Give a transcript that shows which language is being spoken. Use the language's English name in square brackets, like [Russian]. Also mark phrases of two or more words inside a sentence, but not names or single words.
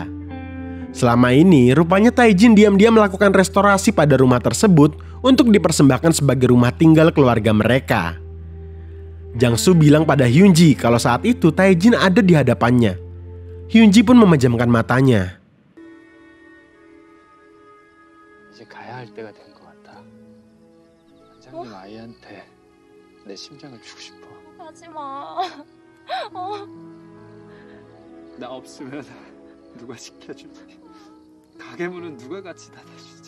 [Indonesian] Selama ini rupanya Tae-jin diam-diam melakukan restorasi pada rumah tersebut untuk dipersembahkan sebagai rumah tinggal keluarga mereka. Jang-soo bilang pada Hyun-ji kalau saat itu Tae-jin ada di hadapannya. Hyun-ji pun memejamkan matanya. [Korean] 이제 가야 할 때가 된 것 같아. 원장님 아이한테 내 심장을 주고 싶어. 가지 마. 나 없으면 누가 지켜주지? 가게 문은 누가 같이 닫아주지?